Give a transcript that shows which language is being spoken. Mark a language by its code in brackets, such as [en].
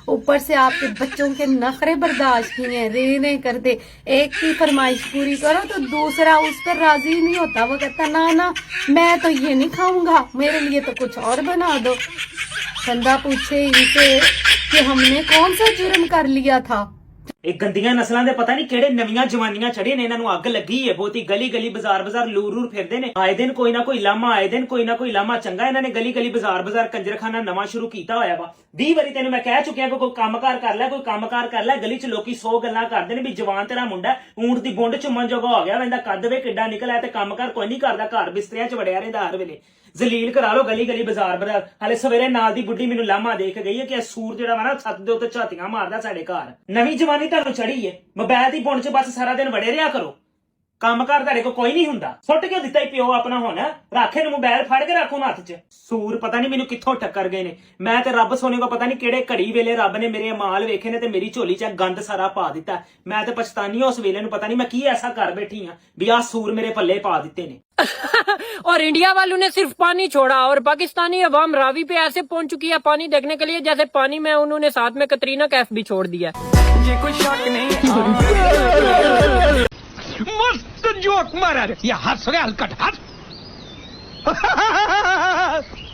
[hi] ऊपर से आपके बच्चों के नखरे बर्दाश्त किए हैं, रे नहीं करते। एक की फरमाइश पूरी करो तो दूसरा उस पर राजी नहीं होता, वो कहता ना ना मैं तो ये नहीं खाऊंगा, मेरे लिए तो कुछ और बना दो। बंदा पूछे इनसे कि हमने कौन सा जुर्म कर लिया था। [pa] ਇਹ ਗੰਦੀਆਂ ਨਸਲਾਂ ਦੇ ਪਤਾ ਨਹੀਂ ਕਿਹੜੇ ਨਵੀਆਂ ਜਵਾਨੀਆਂ ਚੜੇ ਨੇ, ਇਹਨਾਂ ਨੂੰ ਅੱਗ ਲੱਗੀ ਹੈ ਬਹੁਤੀ। ਗਲੀ ਗਲੀ ਬਾਜ਼ਾਰ ਬਾਜ਼ਾਰ ਲੂਰ ਲੂਰ ਫਿਰਦੇ ਨੇ, ਆਏ ਦਿਨ ਕੋਈ ਨਾ ਕੋਈ ਲਾਮਾ, ਆਏ ਦਿਨ ਕੋਈ ਨਾ ਕੋਈ ਲਾਮਾ ਚੰਗਾ। ਇਹਨਾਂ ਨੇ ਗਲੀ ਗਲੀ ਬਾਜ਼ਾਰ ਬਾਜ਼ਾਰ ਕੰਜਰਖਾਨਾ ਨਵਾਂ ਸ਼ੁਰੂ ਕੀਤਾ ਹੋਇਆ ਵਾ। 20 ਵਾਰੀ ਤੈਨੂੰ ਮੈਂ ਕਹਿ ਚੁੱਕਿਆ ਕਿ ਕੋਈ ਕੰਮਕਾਰ ਕਰ ਲੈ, ਕੋਈ ਕੰਮਕਾਰ ਕਰ ਲੈ। ਗਲੀ 'ਚ ਲੋਕੀ 100 ਗੱਲਾਂ ਕਰਦੇ ਨੇ ਵੀ ਜਵਾਨ ਤੇਰਾ ਮੁੰਡਾ ਊਂਟ ਦੀ ਗੁੰਡ ਚੁੰਮਣ ਜੋਗਾ ਹੋ ਗਿਆ, ਇਹਦਾ ਕੱਦ ਵੇ ਕਿੱਡਾ ਨਿਕਲਿਆ ਤੇ ਕੰਮਕਾਰ ਕੋਈ ਨਹੀਂ ਕਰਦਾ, ਘਰ ਬਿਸਤਰਿਆਂ 'ਚ ਵੜਿਆ ਰਹਿੰਦਾ ਹਰ ਵੇਲੇ। ਜ਼ਲੀਲ ਕਰਾ ਲੋ ਗਲੀ ਗਲੀ ਬਾਜ਼ਾਰ ਬਾਜ਼ਾਰ। ਹਾਲੇ ਸਵੇਰੇ ਨਾਲ ਦੀ ਬੁੱਢੀ ਮੈਨੂੰ ਲਾਮਾ ਦੇ ਕੇ ਗਈ ਹੈ ਕਿ ਸੂਰ ਜਿਹੜਾ ਵਾ ਨਾ ਛੱਤ ਦੇ ਉੱਤੇ ਝਾਤੀਆਂ ਮਾਰਦਾ ਸਾਡੇ ਘਰ। ਨਵੀਂ ਜਵਾਨੀ ਤੁਹਾਨੂੰ ਚੜੀ ਹੈ, ਮੋਬਾਈਲ ਦੀ ਪੁੰਡ 'ਚ ਬਸ ਸਾਰਾ ਦਿਨ ਵੜੇ ਰਿਹਾ ਕਰੋ, ਕੰਮਕਾਰ ਤੁਹਾਡੇ ਕੋਲ ਕੋਈ ਨਹੀਂ ਹੁੰਦਾ। ਸੁੱਟ ਕਿਉਂ ਦਿੱਤਾ ਪਿਓ ਆਪਣਾ, ਹੁਣ ਰੱਖੇ ਨੂੰ ਮੋਬਾਈਲ ਫੜ ਕੇ ਰੱਖੋ ਹੱਥ 'ਚ। ਸੂਰ ਪਤਾ ਨਹੀਂ ਮੈਨੂੰ ਕਿੱਥੋਂ ਟੱਕਰ ਗਏ ਨੇ। ਮੈਂ ਤੇ ਰੱਬ ਸੋਨੇ ਕੋ ਪਤਾ ਨਹੀਂ ਕਿਹੜੇ ਘੜੀ ਵੇਲੇ ਰੱਬ ਨੇ ਮੇਰੇ ਮਾਲ ਵੇਖੇ ਨੇ ਤੇ ਮੇਰੀ ਝੋਲੀ 'ਚ ਗੰਦ ਸਾਰਾ ਪਾ ਦਿੱਤਾ। ਮੈਂ ਤੇ ਪਛਤਾਨੀ ਉਸ ਵੇਲੇ ਨੂੰ, ਪਤਾ ਨਹੀਂ ਮੈਂ ਕੀ ਐਸਾ ਕਰ ਬੈਠੀ ਆ ਵੀ ਆਹ ਸੂਰ ਮੇਰੇ ਪੱਲੇ ਪਾ ਦਿੱਤੇ ਨੇ। [hi] और इंडिया वालों ने सिर्फ पानी छोड़ा और पाकिस्तानी अवाम रावी पे ऐसे पहुंच चुकी है पानी देखने के लिए जैसे पानी में उन्होंने साथ में कतरीना कैफ भी छोड़ दिया। ये कोई शक नहीं। मस्त जोक मारा रे, या हंस रे हलकट हंस।